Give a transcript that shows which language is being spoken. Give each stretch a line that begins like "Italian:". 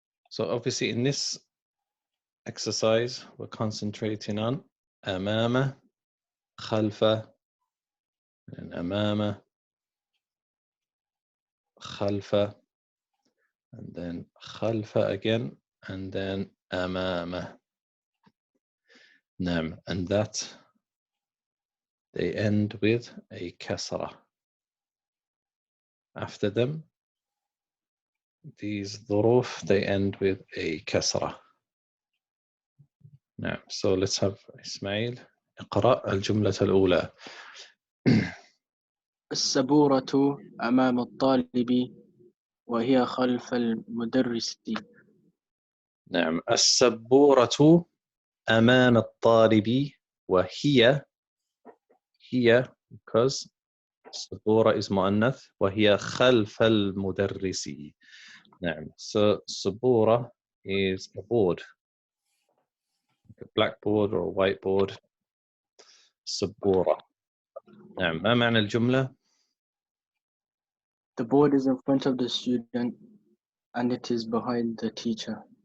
English: So obviously in this exercise we're concentrating on أمامه, خلفه, and أمامه, خلفه, and then خلفه again, and then أمامه.
Arabic: نعم.
English: And that they end with a كسرة. After them, these ظروف, they end with a كسرة.
Arabic: نعم.
English: So let's have
Arabic: إسماعيل اقرأ الجملة الأولى. السبورة أمام الطالب وهي خلف المدرس. نعم. السبورة أمام الطالب وهي
English: because
Arabic: السبورة is مؤنث وهي خلف المدرس. نعم.
English: So السبورة is a board, like a blackboard or a whiteboard.
Arabic: السبورة. نعم. ما معنى الجملة؟
English: The board is in front of the student and it is behind the teacher.